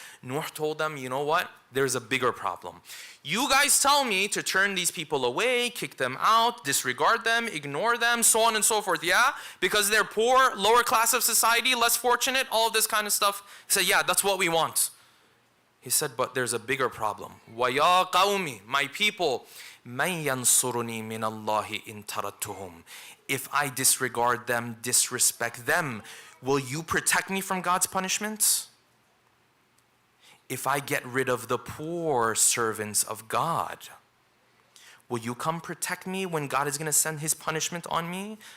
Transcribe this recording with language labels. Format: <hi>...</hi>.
<en>Nuh told them, you know what? There's a bigger problem. You guys tell me to turn these people away, kick them out, disregard them, ignore them, so on and so forth. Yeah? Because they're poor, lower class of society, less fortunate, all of this kind of stuff. He said, yeah, that's what we want. He said, but there's a bigger problem.</en> <ar>وَيَا قَوْمِ,</ar> <en>my people,</en> <ar>مَنْ يَنْصُرُنِي مِنَ اللَّهِ إِن تَرَدْتُهُمْ.</ar> <en>If I disregard them, disrespect them, will you protect me from God's punishments? If I get rid of the poor servants of God, will you come protect me when God is going to send His punishment on me?</en>